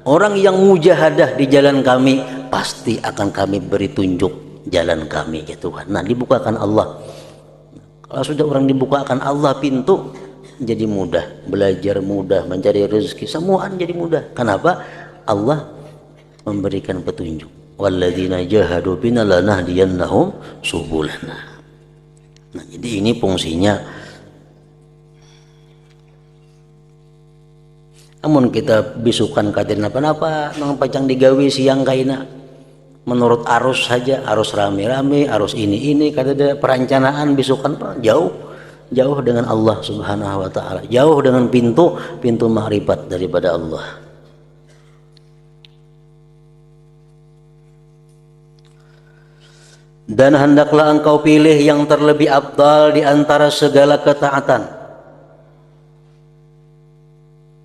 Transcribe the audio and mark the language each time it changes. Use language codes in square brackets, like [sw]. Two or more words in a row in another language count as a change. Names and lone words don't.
[id] Orang yang mujahadah di jalan kami, pasti akan kami beri tunjuk jalan kami ya Tuhan. Nah dibukakan Allah. Kalau sudah orang dibukakan Allah pintu, jadi mudah, belajar mudah, mencari rezeki, semua jadi mudah. Kenapa? Allah memberikan petunjuk. [ar] Walladzina jahadu bina lanahdiyannahum subulana. [id] Nah, jadi ini fungsinya. [bjn] Namun kita bisukan kaden apa-apa, nang pacang digawe siang kaina. [id] Menurut arus saja, arus rame-rame, arus ini kada ada perencanaan bisukan jauh dengan Allah [ar] Subhanahu wa Ta'ala, [id] jauh dengan pintu ma'rifat daripada Allah. Dan hendaklah engkau pilih yang terlebih afdal di antara segala ketaatan.